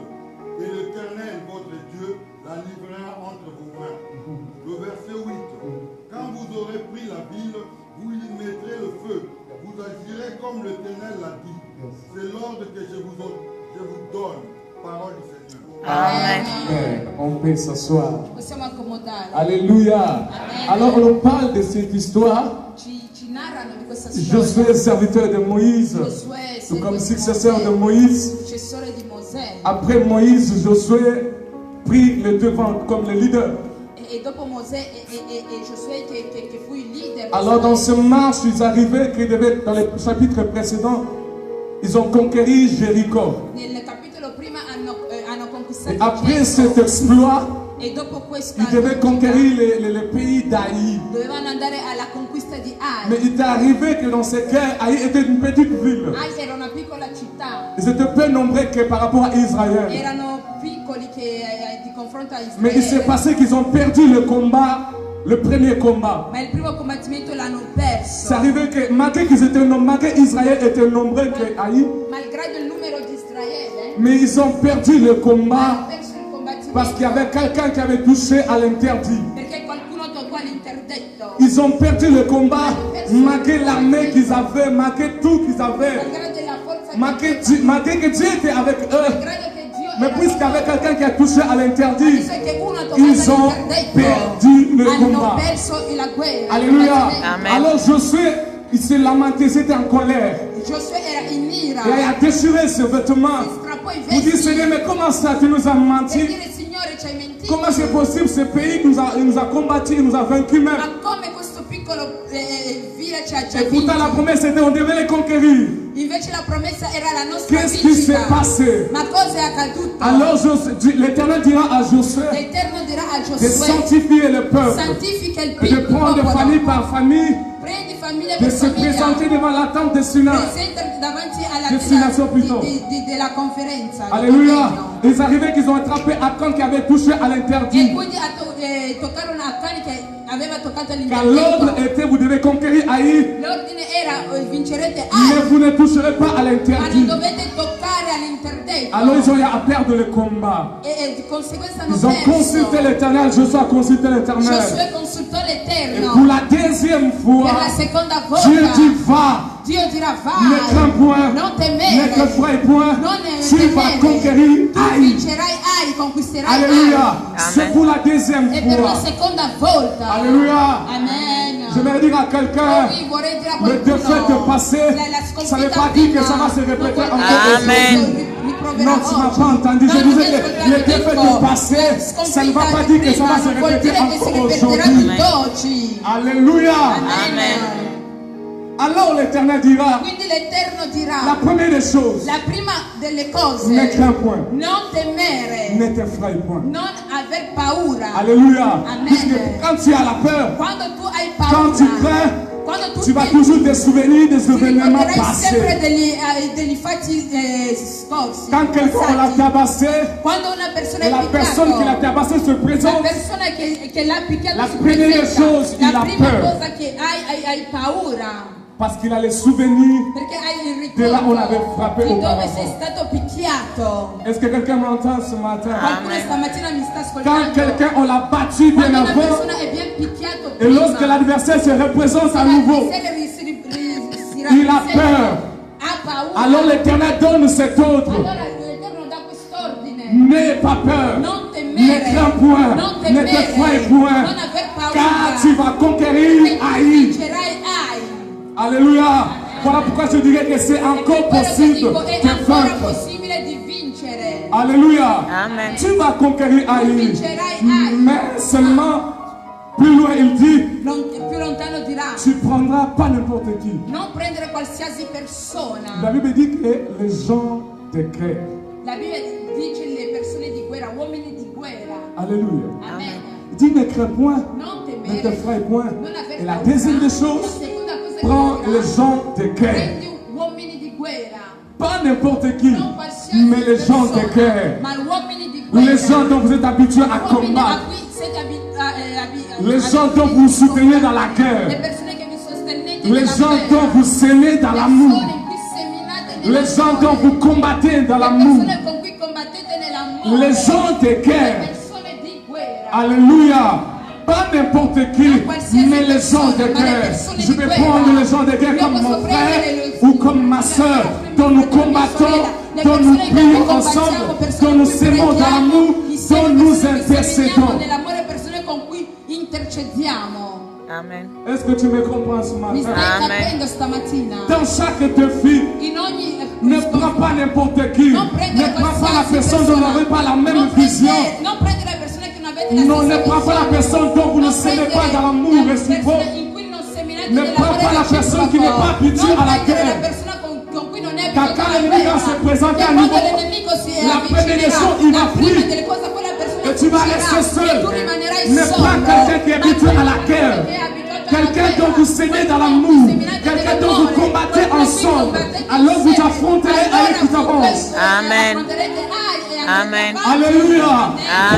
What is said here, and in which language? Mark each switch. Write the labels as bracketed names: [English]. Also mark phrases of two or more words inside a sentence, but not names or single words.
[French] Et l'Éternel, votre Dieu, la livrera entre vos mains. Le verset 8. Quand vous aurez pris la ville, vous y mettrez le feu. Vous agirez comme l'Éternel l'a dit. C'est l'ordre que je vous donne. Parole du Seigneur. Amen. On peut s'asseoir. [Italian] Possiamo accomodare. [French] Alléluia. Amen. Alors on parle de cette histoire. [Italian] Ci narrano di questa storia. [French] Josué, serviteur de Moïse, Josué, tout comme [Italian] servitore [French] successeur [Italian] di [French] de Moïse. [Italian] Successore di Mosè. [French] Après Moïse, Josué prit le devant comme le leader. [Italian] E dopo Mosè e Giosuè che fu il leader. [French] Alors dans ce marche, ils arrivaient, dans le chapitre précédent, ils ont conquéri Jéricho. [Italian] Nel capitolo prima hanno conquistato [French] Et après [Italian] Gerico. [French] cet exploit, [Italian] E dopo questa [French] ils devaient conquérir le pays d'Haï. [Italian] dovevano andare alla conquista di Ai. [French] Mais il est arrivé que dans ces guerres, Haï était une petite ville. [Italian] Ai era una piccola città. [French] Ils étaient peu nombreux que par rapport à Israël. [Italian] Erano piccoli che di confronto a [French] Mais il s'est [Italian] Israele. [French] passé qu'ils ont perdu le combat, le premier combat. [Italian] Ma il primo combattimento l'hanno perso. [French] C'est arrivé que malgré qu'ils étaient nombreux, malgré Israël était nombreux que Haï, [Italian] Malgrado il numero di Israele, [French] mais ils ont perdu le [Italian] hanno [French] combat [Italian] perso il combattimento. [French] parce qu'il y avait quelqu'un qui avait touché à l'interdit. [Italian] Perché qualcuno toccò all'interdetto. [French] Ils ont perdu le combat malgré l'armée qu'ils avaient, malgré tout qu'ils avaient, [Italian] Malgrado la forza [French] malgré que Dieu était avec eux. [Italian] malgrado che Dio [French] Mais [Italian] era [French] puisqu'il y [Italian] con [French] avait [Italian] loro. [French] quelqu'un qui a touché à l'interdit, [Italian] Visto che uno ha toccato [French] ils ont [Italian] all'interdetto, [French] perdu le [Italian] hanno [French] combat. [Italian] perso la guerra. [French] Alléluia. Amen. Alors Josué, il s'est lamenté, il était en colère. [Italian] Giosuè era in ira. [French] Et il a déchiré ses vêtements. [Italian] Si strappò i [French] Vous dites, [Italian] vesti [French] Seigneur, mais comment ça, tu nous as [Italian] per [French] menti? [Italian] dire Signore ci hai mentito. [French] Comment c'est possible, ce pays qui nous a combattu, il nous a vaincus même? [Italian] Ma come questo piccolo vile ci ha già [French] Et pourtant la [Italian] vinto? [French] promesse était, on devait les conquérir. [Italian] Invece la promessa era la nostra [French] Qu'est-ce qui s'est [Italian] vincita. [French] passé? [Italian] Ma cosa è accaduto? [French] Alors l'Éternel dira à Josué [Italian] L'Eterno dirà a [French] de [Italian] Giosuè: [French] sanctifier le peuple [Italian] santifica il [French] et de prendre [Italian] popolo, [French] famille par famille [Italian] prendi famiglia [French] de [Italian] per [French] se [Italian] famiglia. [French] présenter devant la tente destination. [Italian] Presentati davanti alla [French] Destination plutôt. [Italian] della conferenza. del [French] Alléluia. [Italian] convegno. [French] Ils arrivaient qu'ils ont attrapé Achan qui avait touché à [Italian] E [French] l'interdit. [Italian] quindi toccarono a Acani che aveva toccato [French] Car l'ordre [Italian] all'interdetto. [French] était, vous devez conquérir Haï, [Italian] L'ordine era vincerete [French] mais [Italian] Ai, [French] vous ne toucherez pas à [Italian] ma non [French] l'interdit. [Italian] dovete toccare all'interdetto. [French] Alors ils ont eu à perdre le combat. [Italian] E di conseguenza hanno [French] Ils ont consulté [Italian] perso. [French] l'Éternel, Josué a consulté l'Éternel. [Italian] Giosuè consultò [French] Et [Italian] l'Eterno. [French] pour la deuxième [Italian] Per [French] fois, [Italian] la seconda [French] Dieu [Italian] volta [French] dit va, [Italian] Dio dirà [French] ne crains [Italian] vai, [French] point, [Italian] non [French] ne [Italian] temere, [French] crains point, [Italian] non [French] tu vas [Italian] temere, [French] conquérir [Italian] tu [French] Haï. [Italian] vincerai Ai, conquisterai [French] Alléluia. [Italian] Ai. [French] C'est pour la deuxième [Italian] E per la [French] fois. [Italian] seconda volta. [French] Alléluia. Amen. Je vais dire à quelqu'un, [Italian] Qui vorrei dire a [French] le défaite [Italian] qualcuno, [French] passé, ça ne veut pas dire que ça va se répéter encore Amen. aujourd'hui. Non, tu ne m'as pas entendu. Je vous ai dit, le défaite passé, ça ne va pas dire que ça va se répéter encore aujourd'hui. Alléluia. Amen. Alors l'Éternel dira, [Italian] Quindi l'Eterno [French] la [Italian] dirà, [French] première des choses, [Italian] la prima delle cose, [French] ne crains point, [Italian] non temere, [French] ne t'effraie point. [Italian] non aver paura. [French] Alléluia. Amen. Puisque quand tu as la peur, [Italian] Quando tu hai [French] quand tu [Italian] paura, [French] crains, [Italian] quando tu [French] tu vas [Italian] temi, [French] toujours te souvenir des [Italian] ti [French] événements [Italian] ricorderai sempre [French] passés. [Italian] degli fatti scorsi. [French] Quand quelqu'un l'a [Italian] passati. [French] tabassé, [Italian] Quando una persona [French] et [Italian] è [French] la personne qui l'a [Italian] picchiato, [French] tabassé se [Italian] la [French] présente, [Italian] persona che l'ha picchiato [French] La [Italian] si [French] première [Italian] presenta. [French] chose, il [Italian] la [French] a [Italian] prima [French] peur. [Italian] cosa che hai paura, [French] parce qu'il a les souvenirs. [Italian] perché hai il [French] De là, on [Italian] ricordo [French] avait frappé [Italian] di dove [French] auparavant. [Italian] sei stato picchiato. [French] Est-ce que quelqu'un m'entend ce matin? [Italian] Qualcuno Amen. stamattina mi sta [French] Quand [Italian] ascoltando. [French] quelqu'un, on l'a battu bien [Italian] Quando una [French] avant, [Italian] persona è bien picchiato [French] et lorsque [Italian] prima, [French] l'adversaire se représente à [Italian] se [French] nouveau, [Italian] l'avversario si [French] il a [Italian] rappresenta, [French] peur. [Italian] ha paura. [French] Alors l'Éternel donne cet ordre. [Italian] Allora l'Eterno dà quest'ordine. [French] N'aie pas peur. [Italian] Non [French] Ne [Italian] temere, [French] crains point. [Italian] non [French] Ne [Italian] temere, [French] t'effraie point. [Italian] non aver paura, [French] Car tu vas conquérir [Italian] e tu [French] Haï. [Italian] vincerai Ai. [French] Alléluia. Voilà pourquoi je dirais que c'est encore [Italian] Quello che [French] possible [Italian] dico è [French] de [Italian] ancora [French] vaincre. [Italian] possibile di vincere. [French] Alléluia. Amen. Tu vas conquérir [Italian] Tu [French] Haï. [Italian] vincerai Ai. [French] Mais seulement, plus loin il dit, [Italian] Più lontano dirà, [French] tu prendras pas n'importe qui. [Italian] non prendere qualsiasi [French] La [Italian] persona. [French] Bible dit que les gens de guerre. [Italian] La Bibbia dice le persone di guerra, uomini di guerra. [French] Alléluia. Amen. Il dit ne crains point, [Italian] Non [French] ne [Italian] temere, [French] t'effraie point. [Italian] non aver [French] Et la [Italian] paura. [French] deuxième des [Italian] La [French] choses, [Italian] seconda cosa che [French] prends [Italian] dirà, [French] les gens de guerre. [Italian] prendi uomini di guerra. [French] Pas n'importe qui, [Italian] Non qualsiasi [French] mais les gens de [Italian] persona, [French] guerre. [Italian] ma uomini di [French] Les [Italian] guerra. [French] gens dont vous êtes habitués à [Italian] Uomini a [French] combattre. [Italian] cui siete [French] Les gens dont vous vous soutenez dans la [Italian] Le [French] guerre. [Italian] persone che vi sostenete [French] Les [Italian] nella [French] gens [Italian] guerra. [French] dont vous s'aimez dans l'amour. [Italian] Persone in cui seminate nell'amore. [French] Les gens dont vous combattez dans [Italian] Le [French] l'amour. [Italian] persone con cui combattete nell'amore. [French] Les gens de [Italian] Le [French] guerre. [Italian] persone di guerra. [French] Alléluia. Pas n'importe qui, [Italian] Non qualsiasi [French] mais les gens de [Italian] persona, ma le [French] guerre. [Italian] persone [French] Je [Italian] di [French] vais [Italian] guerra. [French] prendre les gens de guerre [Italian] Io [French] comme [Italian] posso [French] mon [Italian] prendere [French] frère [Italian] le- [French] ou comme ma soeur, dont nous combattons, dont nous prions ensemble, dont nous s'aimons dans l'amour, dont nous intercédons. [Italian] Nell'amore persone con cui intercediamo. [French] Amen. Est-ce que tu me comprends ce [Italian] Mi [French] matin? [Italian] stai Amen. capendo stamattina? [French] Dans chaque défi, [Italian] In ogni [French] ne prends pas n'importe qui. [Italian] Non [French] Ne [Italian] prendere [French] prends pas la [Italian] qualsiasi [French] personne dont vous n'avez pas la même [Italian] non [French] vision. [Italian] non prendere le persone che non avete la [French] Non, ne [Italian] stessa [French] prends pas la [Italian] visione. [French] personne dont vous ne [Italian] Non [French] s'aimez pas [Italian] prendere [French] dans l'amour [Italian] la [French] réciproque. [Italian] persona in cui non seminate [French] Ne prends [Italian] nell'amore [French] pas la personne qui n'est pas habituée [Italian] non [French] à la [Italian] prendere [French] guerre. [Italian] la persona con cui non è [French] Car [Italian] abituata [French] quand [Italian] alla [French] l'ennemi va [Italian] guerra. [French] se présenter [Italian] E [French] à [Italian] quando [French] nouveau, [Italian] l'ennemico si [French] la première des [Italian] avvicinerà, [French] choses, il va [Italian] la prima [French] fuir. [Italian] delle cose quella persona [French] Et tu vas [Italian] fuggirà, [French] rester seul. [Italian] e tu rimanerai [French] Ne [Italian] solo. [French] prends quelqu'un qui est [Italian] Ma [French] habitué à la [Italian] qualcuno [French] guerre. [Italian] che è abituato alla [French] Quelqu'un [Italian] guerra, [French] dont vous s'aimez dans [Italian] qualcuno [French] l'amour. [Italian] seminate [French] Quelqu'un dont [Italian] nell'amore, [French] vous combattez [Italian] qualcuno qui [French] ensemble. [Italian] combattete [French] Alors vous [Italian] insieme. [French] affronterez [Italian] Allora [French] Haï tout [Italian] su [French] avance. [Italian] questo Amen. affronterete Ai e andrete Amen. avanti. [French] Alléluia. Amen.